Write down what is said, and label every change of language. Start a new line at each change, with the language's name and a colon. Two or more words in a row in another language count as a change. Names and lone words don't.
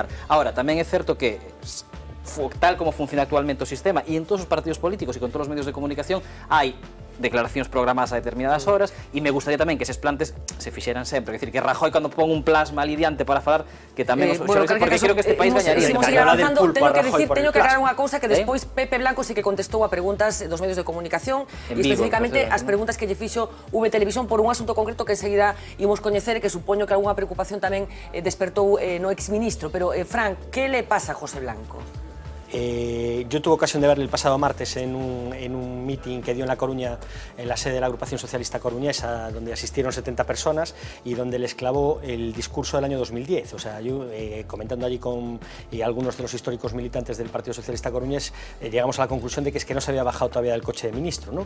Galician: Ahora, tamén é certo que tal como funciona actualmente o sistema e en todos os partidos políticos e con todos os medios de comunicación hai declaracións programadas a determinadas horas, e me gustaría tamén que eses plantes se fixeran sempre, é dicir, que Rajoy cando pon un plasma ali diante para falar, que tamén os porque creo que este país gañaría. Teño que aclarar unha cousa, que despois Pepe Blanco sí que contestou a preguntas dos medios de comunicación, e especificamente as preguntas que lle fixo V Televisión por un asunto concreto que enseguida imos coñecer e que supoño que algunha preocupación tamén despertou no exministro.
Spanish: Pero, Fran, que le pasa a José Blanco? Yo tuve ocasión de verle el pasado martes en un meeting que dio en La Coruña, en la sede de la agrupación socialista coruñesa, donde asistieron 70 personas y donde les clavó el discurso del año 2010. O sea, yo comentando allí con algunos de los históricos militantes del Partido Socialista Coruñés, llegamos a la conclusión de que es que no se había bajado todavía del coche de ministro, ¿no?